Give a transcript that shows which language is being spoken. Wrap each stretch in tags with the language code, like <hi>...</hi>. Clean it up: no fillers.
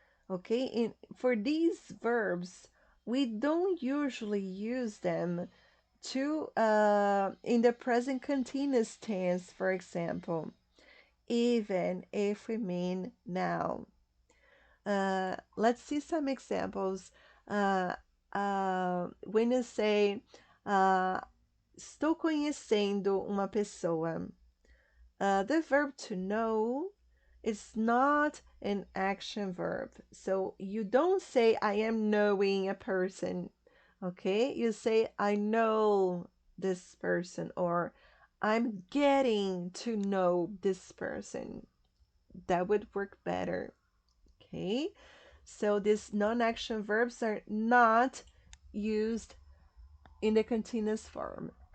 <en>Okay, for these verbs, we don't usually use them to in the present continuous tense, for example, even if we mean now. Let's see some examples. When you say</en> <pt>estou conhecendo uma pessoa,</pt> <en>the verb to know is not an action verb. So you don't say I am knowing a person. Okay, you say I know this person or I'm getting to know this person. That would work better. Okay, so these non-action verbs are not used in the continuous form.</en>